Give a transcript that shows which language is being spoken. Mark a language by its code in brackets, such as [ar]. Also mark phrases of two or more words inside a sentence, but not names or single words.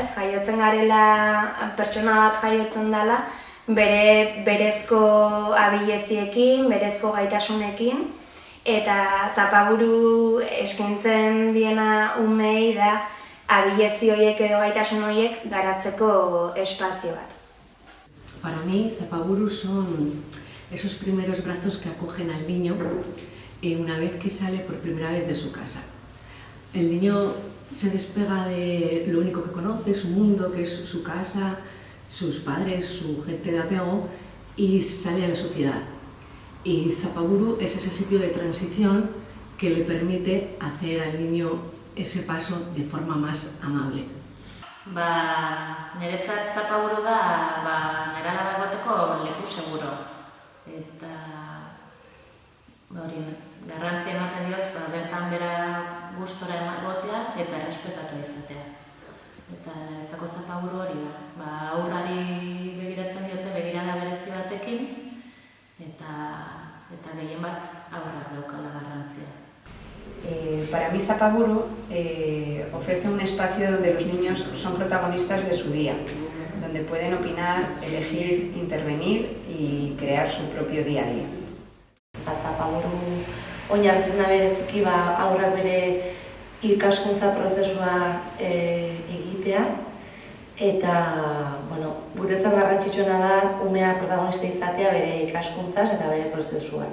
[eu] Jaiotzen garela, pertsona bat jaiotzen dela, bere berezko abileziekin, berezko gaitasunekin, eta Zapaburu eskaintzen diena umei da abilezi horiek edo gaitasun horiek garatzeko espazio bat. [es] Para mí, Zapaburu son esos primeros brazos que acogen al niño una vez que sale por primera vez de su casa. El niño se despega de lo único que conoce, su mundo, que es su casa, sus padres, su gente de apego, y sale a la sociedad. Y Zapaburu es ese sitio de transición que le permite hacer al niño ese paso de forma más amable. [eu] Niretzat Zapaburu da neralaba egoteko leku seguro. Eta garrantzia ematen diot bertan bera gustora egotea eta errespetatu izatea. Eta niretzako Zapaburu hori da. Haurrari begiratzen diote begirada berezi batekin eta gehien bat haurrak daukala garrantzia. [es] Para mí Zapaburu ofrece un espacio donde los niños son protagonistas de su día, donde pueden opinar, elegir, intervenir y crear su propio día a día. [eu] Zapaburu oinarritzen da bereziki haurrak bere ikaskuntza prozesua egitea, eta guretzat garrantzitsuena da umea protagonista izatea bere ikaskuntzaz eta bere prozesuan.